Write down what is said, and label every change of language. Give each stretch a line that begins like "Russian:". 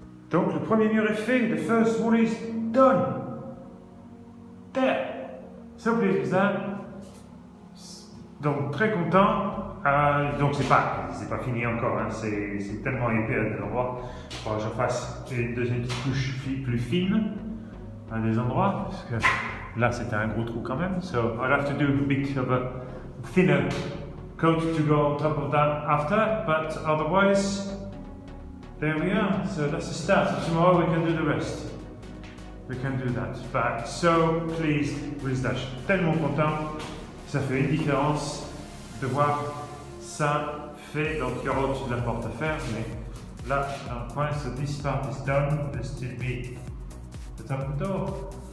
French: Donc le premier mur est fait,
English: the first wall is done. There. So pleased with that.
French: Donc très content. Donc c'est pas fini encore, hein. C'est tellement épais à des endroits. Il faudra que je fasse une deuxième couche plus fine à des endroits, parce que là c'était un gros trou quand même.
English: So I'll have to do a bit of a thinner coat to go on top of that after, but otherwise there we are. So that's the start. So tomorrow we can do the rest. We can do that. But so pleased with that.
French: Je suis tellement content. Ça fait une différence de voir ça fait. Donc il y aura au-dessus de la porte à faire, mais là, dans le coin,
English: so this part is done. There's still be the top of the door.